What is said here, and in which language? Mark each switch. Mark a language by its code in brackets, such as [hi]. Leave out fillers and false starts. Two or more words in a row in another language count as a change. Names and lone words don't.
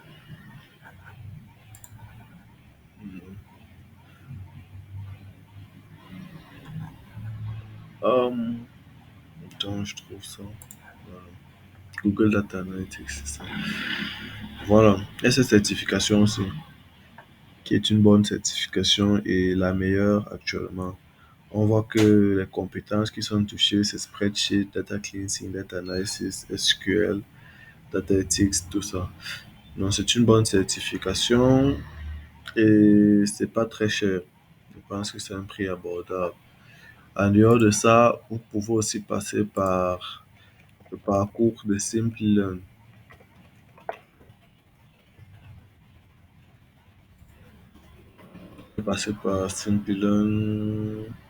[fr] Hum, Attends, je trouve ça. Voilà. Google Data Analytics, c'est ça. Voilà. Et cette certification aussi, qui est une bonne certification et la meilleure actuellement. On voit que les compétences qui sont touchées, c'est [en] spreadsheet, data cleansing, data analysis, SQL, data ethics, [fr] tout ça. Donc, c'est une bonne certification et c'est pas très cher. Je pense que c'est un prix abordable. En dehors de ça, vous pouvez aussi passer par le parcours de Simple. Passer par Simple.